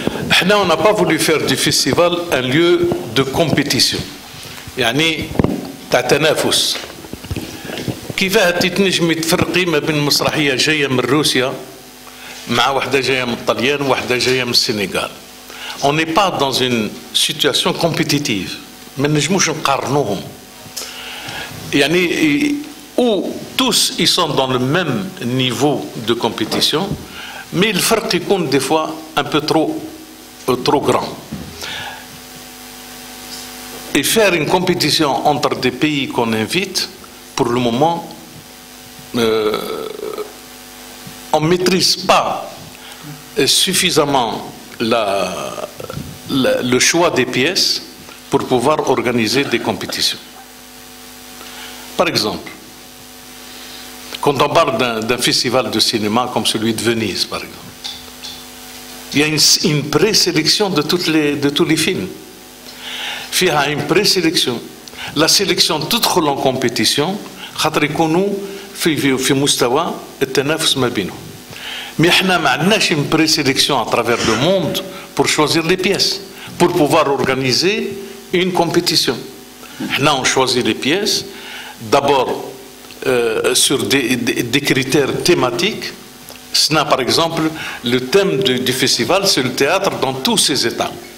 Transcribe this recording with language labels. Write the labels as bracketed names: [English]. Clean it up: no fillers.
[Arabic] احنا [French] on n'a pas voulu faire du festival un lieu de compétition، [Arabic] يعني تاع تنافس. كيفاه تنجمي تفرقي ما بين مسرحية جاية من روسيا مع واحدة جاية من الطليان وواحدة جاية من السنغال؟ [French] On n'est pas dans une situation compétitive، [Arabic] ما نجموش نقارنوهم. يعني [French] où tous ils sont dans le même niveau de compétition، mais [Arabic] الفرق يكون [French] des fois un peu trop grand. Et faire une compétition entre des pays qu'on invite, pour le moment, on ne maîtrise pas suffisamment le choix des pièces pour pouvoir organiser des compétitions. Par exemple, quand on parle d'un festival de cinéma comme celui de Venise, par exemple, il y a une présélection de tous les films. Il y a une présélection. La sélection [Arabic] تدخل [French] en compétition [Arabic] خاطر يكونوا في مستوى التنافس ما بينهم. [French] Mais [Arabic] احنا ما عندناش [French] une présélection à travers le monde pour choisir les pièces, pour pouvoir organiser une compétition. [Arabic] احنا [French] on choisit les pièces d'abord sur des critères thématiques. Par exemple, le thème du festival, c'est le théâtre dans tous ses états.